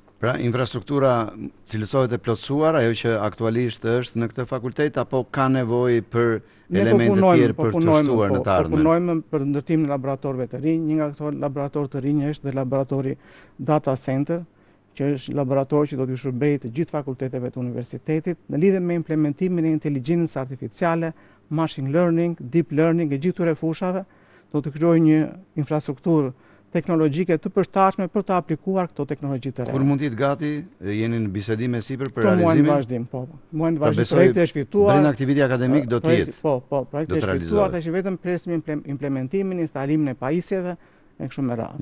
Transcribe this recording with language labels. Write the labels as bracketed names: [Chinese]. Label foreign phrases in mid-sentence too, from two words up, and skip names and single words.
[Albanian] Pra infrastruktura cilësohet e plotësuar, ajo që aktualisht është në këtë fakultet, apo ka nevojë për elemente të tjerë për të shtuar në të ardhmen? Ne punojmë për ndërtimin e laboratorëve të rinj. Një nga këto laboratorë të rinj është dhe laboratori Data Center, që është laborator që do të shërbejë të gjithë fakulteteve të universitetit në lidhje me implementimin e inteligjencës artificiale, [English] machine learning, deep learning [Albanian] e gjithë këtyre fushave, do të krijojë një infrastrukturë teknologjike të përshtatshme për të aplikuar këto teknologji të reja. Kur mund të jetë gati, jeni në bisedime sipër për realizimin? Muajin vazhdim, po. Muajin vazhdim, projekti është fituar. Brenda aktiviteti akademik do të jetë. Po, projekti është fituar, tash vetëm presim implementimin, instalimin e pajisjeve e kështu me radhë.